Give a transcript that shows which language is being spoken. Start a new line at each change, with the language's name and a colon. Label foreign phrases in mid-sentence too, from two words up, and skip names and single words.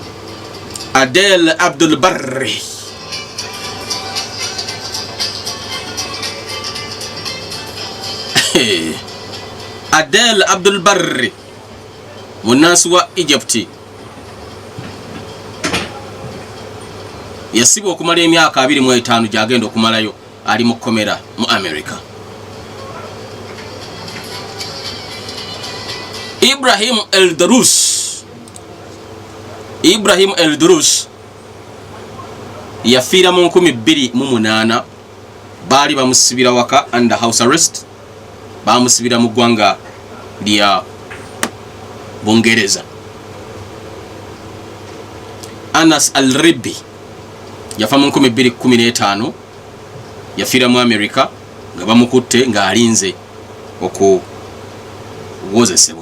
Ganda: Adel Abdul Barri Adel Abdul Barri munasi wa Egypt yasibwa okumala emyaka 25 gyagenda okumalayo ali mu komera mu America. Ibrahim El-Darus yafiira mu 2008 bali bamusibira waka
English: under house arrest
Ganda: bamusibira mu ggwanga lya Bungereza. Anas Al-Ribi yafa mu 2015 yafiira mu America nga bamukutte nga alinze okuwozesebwa.